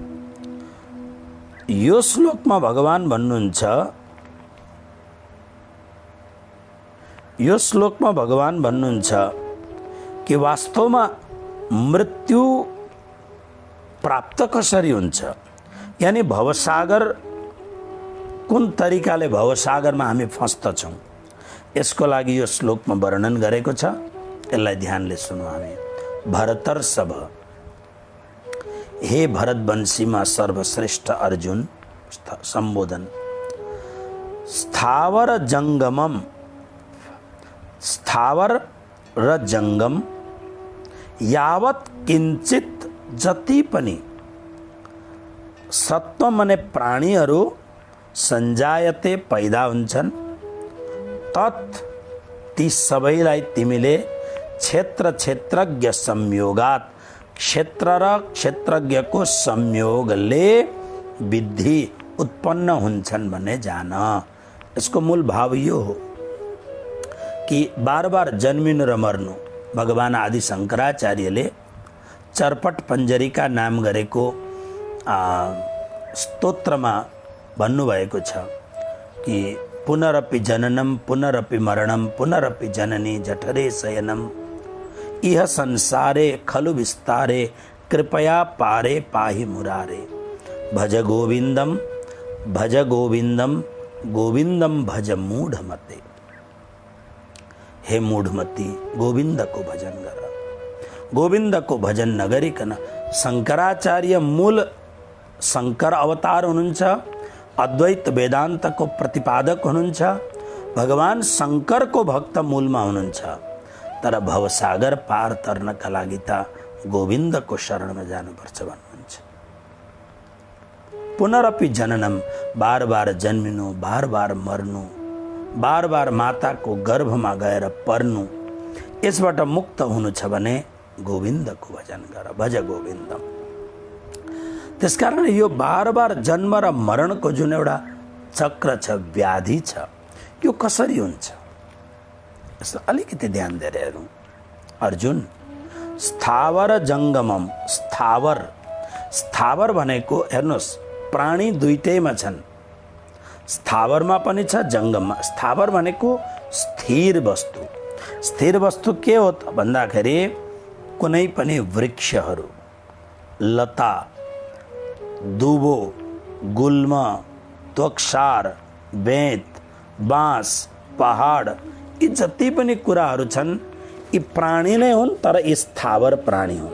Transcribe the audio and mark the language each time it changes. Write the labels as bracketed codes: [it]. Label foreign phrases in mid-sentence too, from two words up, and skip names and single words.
[ne] यो श्लोकमा भगवान भन्नुहुन्छ, यो श्लोकमा भगवान भन्नुहुन्छ कि वास्तवमा मृत्यु प्राप्त कसरी हुन्छ, यानी भवसागर कुन तरिकाले भवसागरमा हामी फस्दछौँ, यसको लागि यो श्लोकमा वर्णन गरेको छ। यसलाई ध्यानले सुनौँ हामी। भरतर्षभ, हे भरतवंशीमा सर्वश्रेष्ठ अर्जुन संबोधन। [sa] स्थावर जंगमम, [ne] स्थावर र जंगम, [sa] यावत किंचित [ne] जति पनि सत्व मने प्राणीहरू संजायते पैदा हुन्छन्, तत् ती सबैलाई तिमीले [sa] क्षेत्र क्षेत्रज्ञ संयोगात, [ne] क्षेत्र र क्षेत्रज्ञको संयोगले विद्धि उत्पन्न हुन्छन् भन्ने जान। यसको मूल भाव यो हो कि बार बार जन्मिनु र मर्नु। भगवान आदि शंकराचार्यले चरपट पंजरीका नाम गरेको स्तोत्रमा भन्नुभएको छ कि [sa] पुनरपि जननम पुनरपि मरणम पुनरपि जननी जठरे शयनम इह संसारे खलु विस्तारे कृपया पारे पाहि मुरारे। भज गोविंदम गोविंदम भज मूढ़मते। [ne] हे मूढ़मती, गोविंद को भजन गर, गोविंद को भजन नगरिकन। शंकराचार्य मूल शंकर अवतार हुनुहुन्छ, अद्वैत वेदांत को प्रतिपादक हुनुहुन्छ। भगवान शंकर को भक्त मूलमा हुनुहुन्छ, तर भवसागर पार तर्नका लागि त गोविंद को शरणमा जानुपर्छ भन्नुहुन्छ। [sa] पुनरपि जननम, [ne] बार बार जन्मिनु, बार बार मर्नु, बार बार माताको गर्भमा गएर पर्नु, यसबाट मुक्त हुनु छ भने गोविन्दको भजन गर, [sa] भज गोविन्दम। [ne] त्यसकारण यो बार बार जन्म र मरणको जुन एउटा चक्र छ, व्याधि छ, यो कसरी हुन्छ यसलाई अलिकति ध्यान दिएर हेरौँ। अर्जुन, [sa] स्थावर जंगमम, [ne] स्थावर, स्थावर भनेको हेर्नुहोस् प्राणी दुईटैमा छन्, स्थावरमा पनि छ जंगममा। स्थावर भनेको स्थिर वस्तु। स्थिर वस्तु के हो त भन्दाखेरि कुनै पनि वृक्षहरू, लता, दुबो, गुल्म, त्वकसार, बेत, बाँस, पहाड, यी जति पनि कुराहरू छन् यी प्राणी नै हुन्, तर यी स्थावर प्राणी हुन्।